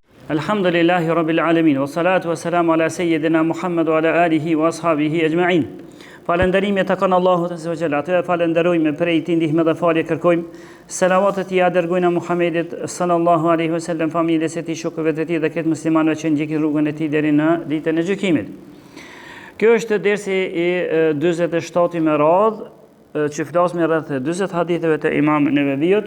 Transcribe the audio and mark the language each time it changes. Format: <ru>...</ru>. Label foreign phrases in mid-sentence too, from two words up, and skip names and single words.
<ar>الحمد لله رب العالمين، والصلاة والسلام على سيدنا محمد وعلى آله وأصحابه أجمعين.</ar> <sq>Falënderimi e takon Allahut</sq> <ar>عز وجل.</ar> <sq>Atë falenderojmë prej tij ndihmë dhe falje kërkojmë. Selavatet i dërgojnë Muhamedit</sq> <ar>صلى الله عليه وسلم,</ar> <sq>familjes së tij, shokëve të tij dhe këtë muslimanëve që ndjekin rrugën e tij deri në ditën e gjykimit. Kjo është dersi i 47 me radhë që flasim rreth 40 haditheve të Imam Neveviut.</sq>